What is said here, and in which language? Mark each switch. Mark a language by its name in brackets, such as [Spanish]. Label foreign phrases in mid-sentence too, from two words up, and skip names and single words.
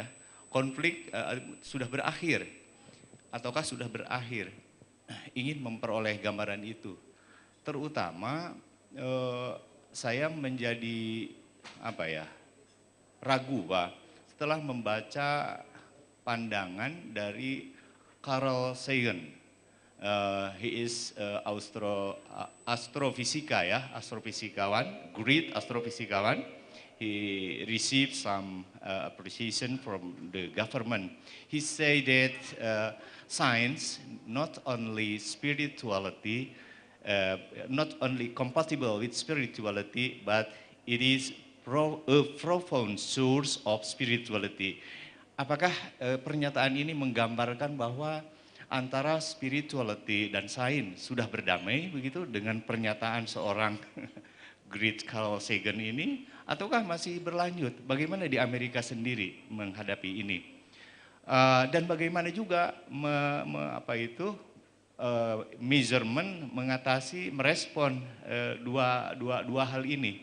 [Indonesian] Konflik sudah berakhir ataukah sudah berakhir? Ingin memperoleh gambaran itu. Terutama saya menjadi ragu Pak setelah membaca pandangan dari Carl Sagan. [English] He is [Indonesian] astrofisika ya, astrofisikawan, great astrofisikawan. [English] He received some appreciation from the government. He said that science, not only spirituality, not only compatible with spirituality, but it is a profound source of spirituality. [Indonesian] Apakah pernyataan ini menggambarkan bahwa antara spirituality dan sains sudah berdamai begitu dengan pernyataan seorang great Carl Sagan ini, ataukah masih berlanjut? Bagaimana di Amerika sendiri menghadapi ini? Dan bagaimana juga measurement, mengatasi, merespon dua hal ini.